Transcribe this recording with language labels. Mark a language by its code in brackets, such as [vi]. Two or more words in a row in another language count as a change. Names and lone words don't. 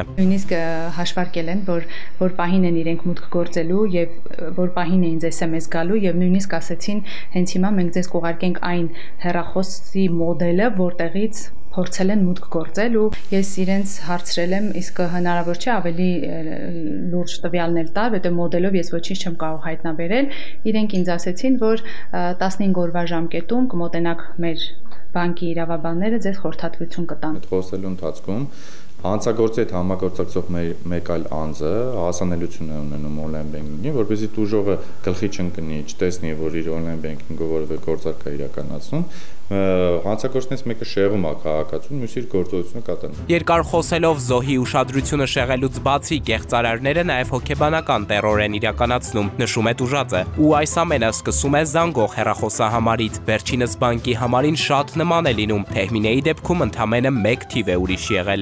[hy] Նույնիսկ հաշվարկել են, որ պահին են իրենք մուտք գործելու եւ որ պահին է ինձ SMS գալու եւ նույնիսկ ասեցին հենց հիմա մենք ձեզ կուղարկենք այն հեռախոսի մոդելը, որտեղից փորձել են մուտք գործել ու ես իրենց հարցրել եմ, իսկ հնարավոր չէ ավելի լուրջ տվյալներ տալ, որտեղ մոդելով ես ոչինչ չեմ կարող հայտնաբերել։ Իրենք ինձ ասեցին, որ 15 օրվա ժամկետում կմոտենաք մեր բանկի իրավաբանները ձեզ խորհրդատվություն կտան։ Այդ խոսելու ընթացքում հանցագործի հետ համագործակցող մեկ այլ անձը հասանելիություն է ունենում [en] on-line banking- [hy] ին, որպեսզի տուժողը գլխի չընկնի, չտեսնի, որ իր [en] on-line banking- [hy] ով որևէ գործարք է իրականացնում, հանցագործներից մեկը շեղում է քաղաքացուն, մյուսը իր գործողությունը կատարում։ Երկար խոսելով զոհի ուշադրությունը շեղելուց բացի կեղծարարները նաև հոգեբանական տեռոր են իրականացնում, նշում է տուժածը, ու այս ամենը սկսում է զանգող հեռախոսահամարից։ Վերջինս բանկի համարին շատ նման է լինում, Թեհմինեի դեպքում ընդամենը 1 թիվ է ուրիշ եղել։